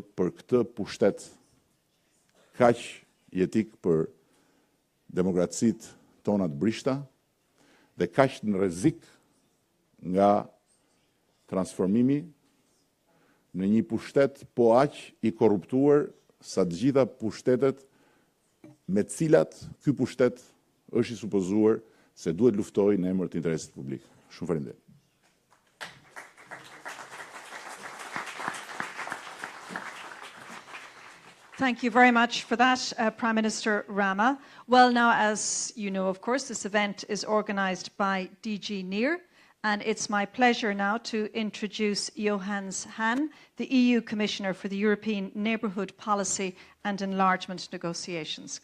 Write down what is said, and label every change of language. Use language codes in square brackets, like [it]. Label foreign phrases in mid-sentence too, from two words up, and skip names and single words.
[sq] për këtë pushtet kaq jetik për demokracitë tona të brishta dhe kaq në rrezik nga transformimi në një pushtet po aq i korruptuar sa të gjitha pushtetet me cilat ky pushtet është i supozuar se duhet luftojë në emër të interesit publik. Shumë faleminderit. [en] Thank you very much for that, Prime Minister Rama. Well, now, as you know, of course, this event is organised by DG NEAR, and it's my pleasure now to introduce Johannes Hahn, the EU Commissioner for the European Neighbourhood Policy and Enlargement Negotiations.